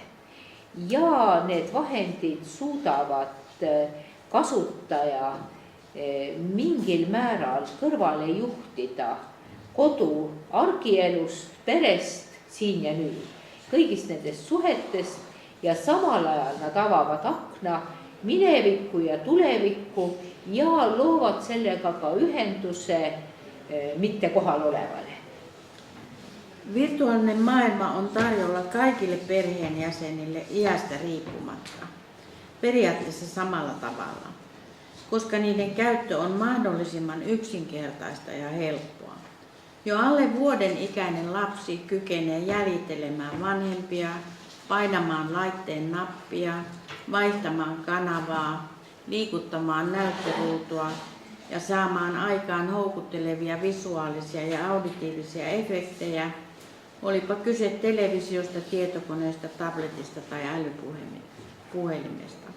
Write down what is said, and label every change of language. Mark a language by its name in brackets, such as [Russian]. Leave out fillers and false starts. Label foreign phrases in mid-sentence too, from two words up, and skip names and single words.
[Estonian] Ja need vahendid suudavad kasutaja mingil määral kõrvale juhtida kodu argielust, perest, siin ja nüüd, kõigist nendest suhetest ja samal ajal nad avavad akna minevikku ja tulevikku ja loovad sellega ka ühenduse mitte kohal olevale. [Finnish] Virtuaalinen maailma on tarjolla kaikille perheenjäsenille iästä riippumatta, periaatteessa samalla tavalla, koska niiden käyttö on mahdollisimman yksinkertaista ja helppoa. Jo alle vuoden ikäinen lapsi kykenee jäljittelemään vanhempia, painamaan laitteen nappia, vaihtamaan kanavaa, liikuttamaan näyttöruutua ja saamaan aikaan houkuttelevia visuaalisia ja auditiivisia efektejä, olipa kyse televisiosta, tietokoneesta, tabletista tai älypuhelimesta.